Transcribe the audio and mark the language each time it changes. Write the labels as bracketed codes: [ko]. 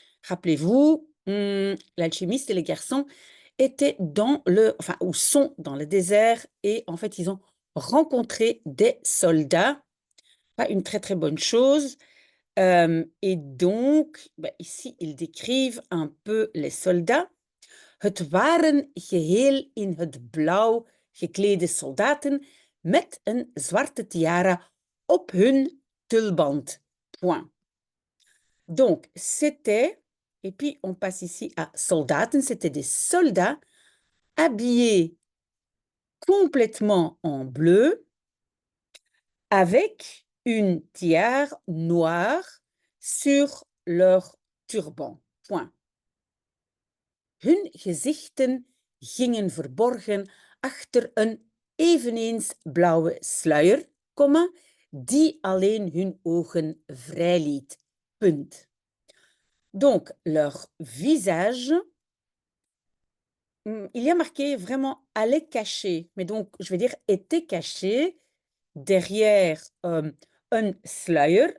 [fr] Rappelez-vous, l'alchimiste et les garçons étaient enfin, ou sont dans le désert et en fait, ils ont rencontré des soldats. Pas une très, très bonne chose. Et donc, ici, ils décrivent un peu les soldats. [nl] Het waren geheel in het blauw geklede soldaten met een zwarte tiara op hun tulband. [fr] Point. Donc, c'était, et puis on passe ici à soldaten, c'était des soldats habillés complètement en bleu avec une tiare noire sur leur turban. Point. [nl] Hun gezichten gingen verborgen achter een eveneens blauwe sluier, die alleen hun ogen vrijliet. Punt. [fr] Donc, leur visage, il y a marqué vraiment allait cacher, mais donc je vais dire était caché derrière un sluier.